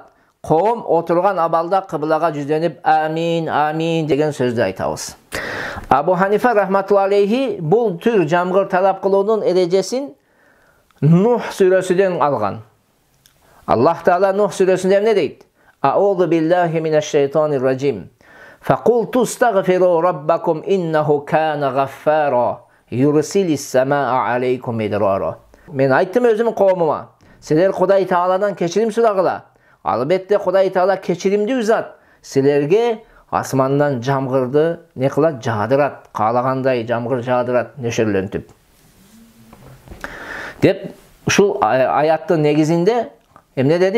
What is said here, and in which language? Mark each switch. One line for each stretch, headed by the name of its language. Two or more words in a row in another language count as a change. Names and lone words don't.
Kyrgyz: Коом отурган абалда кыблага жүздөнүп амин, амин деген сөздү айтабыз. Абу Ханифа
Arabic: رحمة الله عليه
Kyrgyz: бул түр жамгыр талап кылуунун эрежесин Нух сүрөсүдөн алган. Аллах Таала Нух сүрөсүндө эмне дейт?
Arabic: أعوذ بالله من الشيطان الرجيم. فقلت استغفروا ربكم إنه كان غفارا يرسل السماء عليكم مدرارا.
Kyrgyz: Мен айттым өзүмдүн коомума, силер Кудай Тааладан кечирим сурагыла. Албетте Кудай Таала кечиримдүү зат. Силерге асмандан жамгырды не кылат? Жаадырат. Каалагандай жамгыр жаадырат нөшөрлөнтүп. Деп ушул аяттын негизинде эмне деди?